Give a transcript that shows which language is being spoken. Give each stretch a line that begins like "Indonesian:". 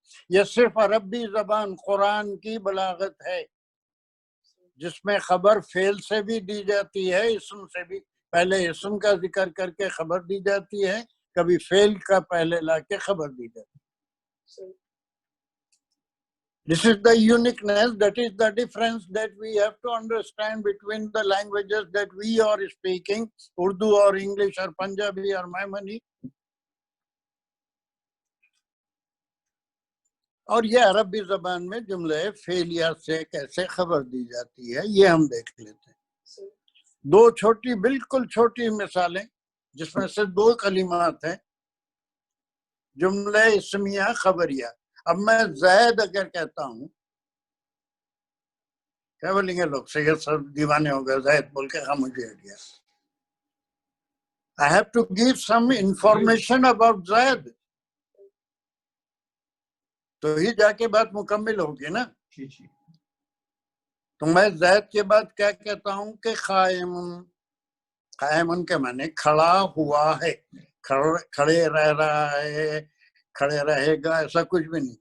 Urdu: یہ صرف عربی زبان قرآن کی بلاغت ہے جس میں خبر فعل سے بھی دی جاتی ہے، اسم سے بھی. پہلے اسم کا ذکر کر کے خبر دی جاتی ہے، کبھی فعل کا پہلے لا کے خبر دی جاتی ہے.
English: This is the uniqueness, that is the difference that we have to understand between the languages that we are speaking, Urdu or English or Punjabi or Maimani.
Urdu: اور یہ عربی زبان میں جملے فعلیہ سے کیسے خبر دی جاتی ہے یہ ہم دیکھ لیتے ہیں. دو چھوٹی، بالکل چھوٹی مثالیں جس میں سے دو کلمات ہیں. جملہ اسمیہ خبریہ. اب میں زید اگر کہتا ہوں، کیا بولیں گے لوگ؟ سید صاحب دیوانے ہو گئے، زید بول کے خاموشی ہٹ گیا.
English: I have to give some information about Zaid.
Urdu: تو ہی جا کے بات مکمل ہوگی نا. تو میں زید کے بعد کیا کہتا ہوں کہ قائم کے معنی کھڑا ہوا ہے، کھڑے رہ رہا ہے، کھڑے رہے گا، ایسا کچھ بھی نہیں.